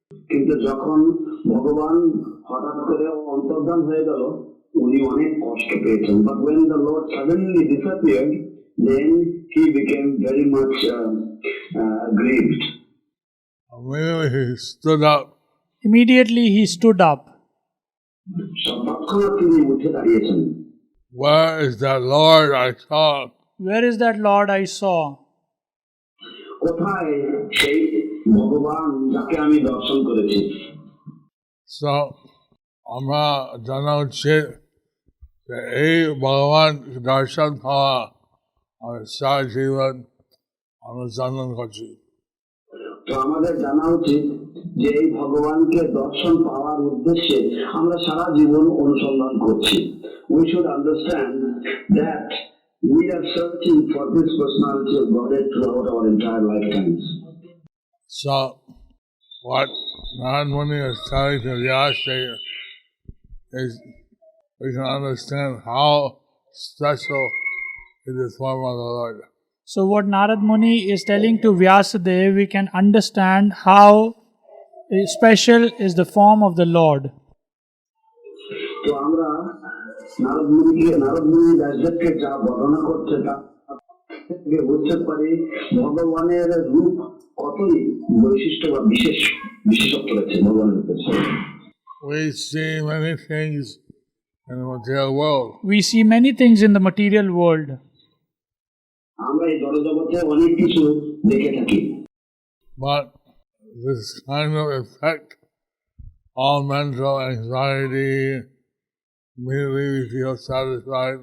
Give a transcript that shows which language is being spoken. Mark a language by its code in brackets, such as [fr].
[bn] কিন্তু যখন ভগবান হঠাৎ করে অন্তর্ধান হয়ে গেল উনি অনেক কষ্ট পেয়েছেন। [en] But when the Lord suddenly disappeared, then he became very much grieved. Immediately he stood up. Immediately he stood up. [bn] তৎক্ষণাৎ তিনি উঠে দাঁড়িয়েছেন। [en] Where is that Lord I saw? Where is that Lord I saw? [bn] কোথায় সেই ভগবান যাকে আমি দর্শন করেছি? So আমরা জানা উচিত যে এই ভগবান দর্শন পাওয়া আমার সারা জীবন অনুসন্ধান করছি। তো আমাদের জানা উচিত যে এই ভগবানকে দর্শন পাওয়ার উদ্দেশ্যে আমরা সারা জীবন অনুসন্ধান করছি। [en] We should understand that we are searching for this personality of Godhead throughout our entire lifetimes. So what Narad Muni is telling to Vyasadeva is we can understand how special is the form of the Lord. So what Narad Muni is telling to Vyasadeva, we can understand how special is the form of the Lord. [bn] তো আমরা নারদ মুনি ব্যাসদেবকে যা বর্ণনা করছে তা থেকে বুঝতে পারি ভগবানের রূপ কতই বৈশিষ্ট্য বা বিশেষত্ব রয়েছে ভগবানের উপরে। [en] We see many things in the material world, We see many things in the material world, [bn] আমরা এই জড়জগতে অনেক কিছু দেখে থাকি, [en] but this kind of effect, all mental anxiety, immediately we feel satisfied.